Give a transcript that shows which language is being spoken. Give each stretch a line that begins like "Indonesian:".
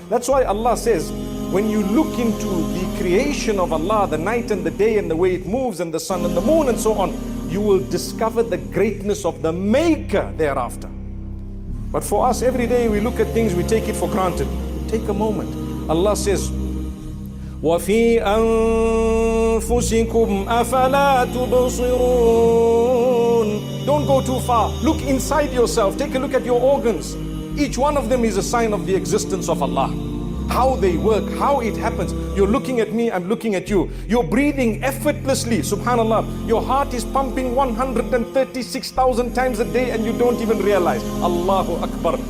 English: That's why Allah says, when you look into the creation of Allah, the night and the day and the way it moves and the sun and the moon and so on, you will discover the greatness of the Maker thereafter. But for us, every day we look at things, we take it for granted. Take a moment. Allah says,
Arabic: وَفِي أَنفُسِكُمْ أَفَلَا تُبْصِرُونَ.
English: Don't go too far. Look inside yourself. Take a look at your organs. Each one of them is a sign of the existence of Allah. How they work, how it happens. You're looking at me, I'm looking at you. You're breathing effortlessly, subhanallah. Your heart is pumping 136,000 times a day and you don't even realize. Allahu Akbar.